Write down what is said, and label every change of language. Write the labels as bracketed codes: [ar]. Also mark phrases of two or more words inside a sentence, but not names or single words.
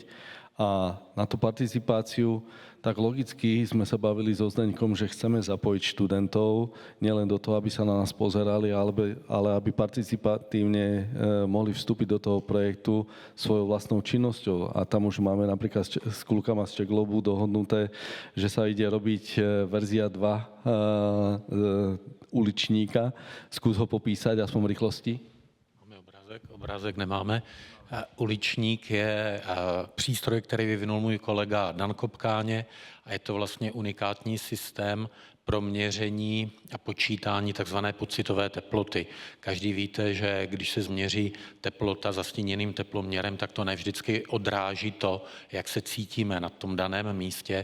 [sk] A na tú participáciu, tak logicky sme sa bavili so Zdeňkom, že chceme zapojiť študentov, nielen do toho, aby sa na nás pozerali, ale aby participatívne mohli vstúpiť do toho projektu svojou vlastnou činnosťou. A tam už máme napríklad s klukama z Čeglobu dohodnuté, že sa ide robiť verzia 2 uličníka. Skús ho popísať aspoň v rýchlosti. [cs] Máme obrázek nemáme. Uličník je přístroj, který vyvinul můj kolega Dan Kopkáně a je to vlastně unikátní systém pro měření a počítání takzvané pocitové teploty. Každý víte, že když se změří teplota zastíněným teploměrem, tak to nevždycky odráží to, jak se cítíme na tom daném místě.